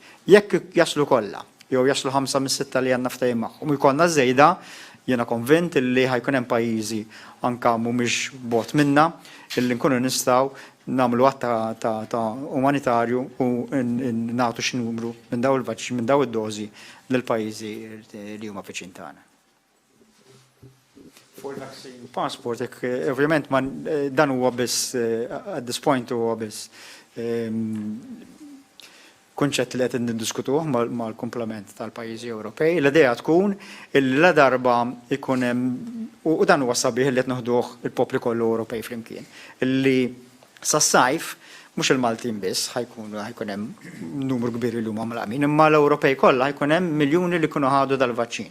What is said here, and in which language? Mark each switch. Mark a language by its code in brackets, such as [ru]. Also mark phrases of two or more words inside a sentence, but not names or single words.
[mt] Jekk jaslu kollha, jew jaslu 5 mis-6 li għandna ftehim magħhom, u jkollna żejda, jiena konvint li ħajkun hemm pajjiżi anke mhumiex bot minna illi nkunu nistgħu nagħmlu att ta' umanitarju u nagħtu xi numru minn daw il-vaċċin minn daw id-dożi lil pajjiżi li huma viċin tagħna. [en] For vaccine passport, [mt] ovvjament dan huwa biss [en] at this point [mt] huwa biss kunċett li qed niddiskutuh mal-komplement tal-pajjiżi Ewropej. L-idea tkun illi la darba ikun hemm u dan huwa sabiħ li qed noħduh il-popli kollu Ewropej flimkien. Illi sas-sajf mhux il-Maltin biss ħajkun hemm numru kbir li huma mlaqmin, imma l-Ewropej kollha ħajkun hemm miljuni li jkunu ħadu dal-vaċċin.